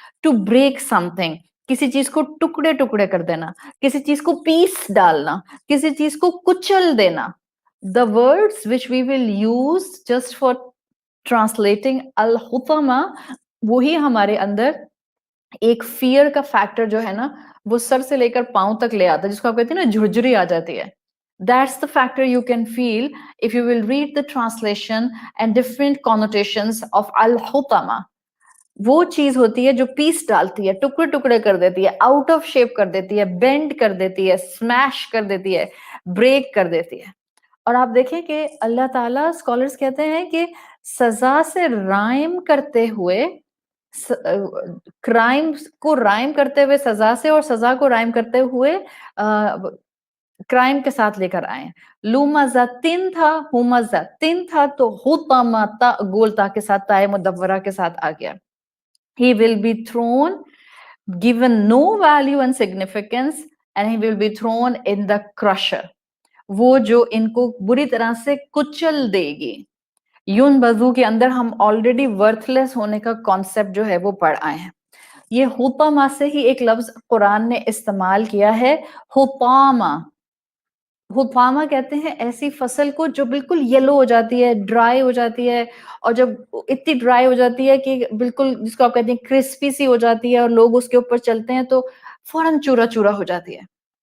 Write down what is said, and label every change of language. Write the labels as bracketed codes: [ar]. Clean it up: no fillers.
[en] to break something, [ur] کسی چیز کو ٹکڑے ٹکڑے کر دینا، کسی چیز کو پیس ڈالنا، کسی چیز کو کچل دینا. [en] The words which we will use just for translating [ur] الحطامہ، وہی ہمارے اندر ایک فیئر کا فیکٹر جو ہے نا وہ سر سے لے کر پاؤں تک لے آتا ہے، جس کو آپ کہتے ہیں نا جھرجھری آ جاتی ہے. [en] That's the factor you can feel if you will read the translation and different connotations of al-hutama. [ur] وہ چیز ہوتی ہے جو پیس ڈالتی ہے، ٹکڑے ٹکڑے کر دیتی ہے، آؤٹ آف شیپ کر دیتی ہے، بینڈ کر دیتی ہے، اسمیش کر دیتی ہے، بریک کر دیتی ہے. اور آپ دیکھیں کہ اللہ تعالیٰ اسکالرس کہتے ہیں کہ سزا سے رائم کرتے ہوئے، کرائم کو رائم کرتے ہوئے سزا سے اور سزا کو رائم کرتے ہوئے کرائم کے ساتھ لے کر آئے. لومزہ تن تھا، ہومزہ تن تھا تو حطامہ تا گولتا کے ساتھ تائے مدورہ کے ساتھ آ گیا. [en] He will be thrown, given no value and significance, and he will be thrown in the crusher. [ur] وہ جو ان کو بری طرح سے کچل دے گی. یون بزو کے اندر ہم آلریڈی ورتھ لیس ہونے کا کانسیپٹ جو ہے وہ پڑھ آئے ہیں. یہ حطامہ سے ہی ایک لفظ قرآن نے استعمال کیا ہے، حطامہ. حطامہ کہتے ہیں ایسی فصل کو جو بالکل یلو ہو جاتی ہے، ڈرائی ہو جاتی ہے، اور جب اتنی ڈرائی ہو جاتی ہے کہ بالکل جس کو آپ کہتے ہیں کرسپی سی ہو جاتی ہے اور لوگ اس کے اوپر چلتے ہیں تو فوراً چورا چورا ہو جاتی ہے.